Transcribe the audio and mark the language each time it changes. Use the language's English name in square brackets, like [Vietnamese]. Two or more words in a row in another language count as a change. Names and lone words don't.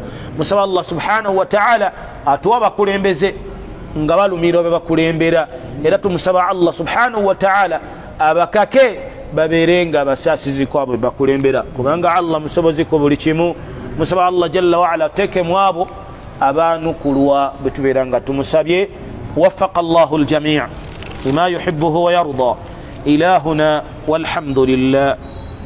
[Ganda] Musaba Allah [Arabic] سبحانه وتعالى [Ganda] atuwa abakulembeze nga balumira be bakulembera, era tumusaba Allah [Arabic] سبحانه وتعالى [Ganda] abakake babeere nga abasaasizi kwabo be bakulembera, kubanga Allah musobozi ku buli kimu. Musaba Allah [Arabic] جل وعلا [Ganda] teke mu abo abaanukulwa bwe tubeera nga tumusabye. [Arabic] وفق الله الجميع لما يحبه ويرضى. إلهنا والحمد لله.